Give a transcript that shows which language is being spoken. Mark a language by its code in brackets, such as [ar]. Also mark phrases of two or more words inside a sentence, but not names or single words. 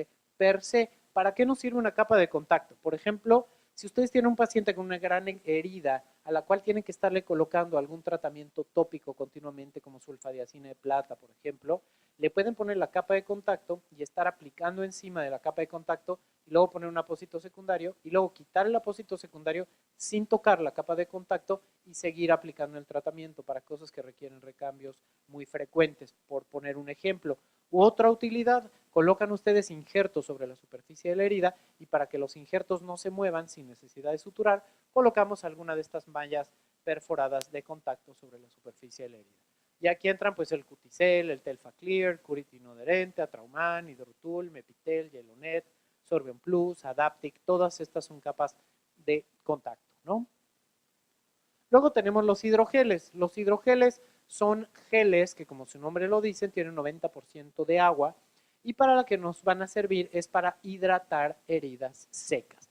[es] ¿Para qué nos sirve una capa de contacto? Por ejemplo, Si ustedes tienen un paciente con una gran herida a la cual tienen que estarle colocando algún tratamiento tópico continuamente, como sulfadiazina de plata, por ejemplo, le pueden poner la capa de contacto y estar aplicando encima de la capa de contacto y luego poner un apósito secundario y luego quitar el apósito secundario sin tocar la capa de contacto y seguir aplicando el tratamiento para cosas que requieren recambios muy frecuentes, por poner un ejemplo. U otra utilidad, colocan ustedes injertos sobre la superficie de la herida y para que los injertos no se muevan sin necesidad de suturar, colocamos alguna de estas mallas perforadas de contacto sobre la superficie de la herida. Y aquí entran pues el Cuticel, el Telfaclear, Curitino adherente, Atrauman, Hidrotul, Mepitel, Yelonet, Sorbion Plus, Adaptic, todas estas son capas de contacto, ¿no? Luego tenemos los hidrogeles. Los hidrogeles son geles que, como su nombre lo dice, tienen 90% de agua y para la que nos van a servir es para hidratar heridas secas.